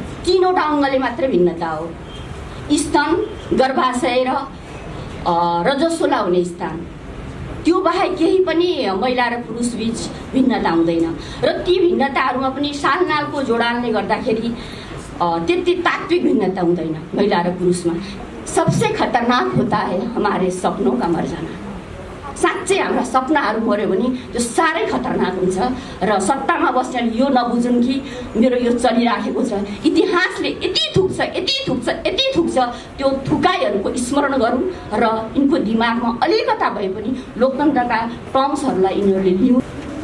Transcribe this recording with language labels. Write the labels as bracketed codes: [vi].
[ne] तीनवटा अङ्गले मात्र भिन्नता हो। स्तन, गर्भाशय र रजस्वला हुने स्थान। त्यो बाहेक केही पनि महिला र पुरुष बीच भिन्नता हुँदैन र ती भिन्नताहरूमा पनि सालनालको जोडानले गर्दाखेरि त्यति तात्विक भिन्नता हुँदैन महिला र पुरुषमा। [hi] सबसे खतरनाक होता है हमारे सपनों का मर जाना। [ne] साँच्चै हाम्रा सपनाहरू मर्यो भने त्यो साह्रै खतरनाक हुन्छ र सत्तामा बस्नेले यो नबुझुन् कि मेरो यो चलिराखेको छ, इतिहासले यति थुक्छ यति थुक्छ यति थुक्छ, त्यो थुकाइहरूको स्मरण गरौँ र यिनको दिमागमा अलिकता भए पनि लोकतन्त्रका टर्म्सहरूलाई यिनीहरूले लिउँ।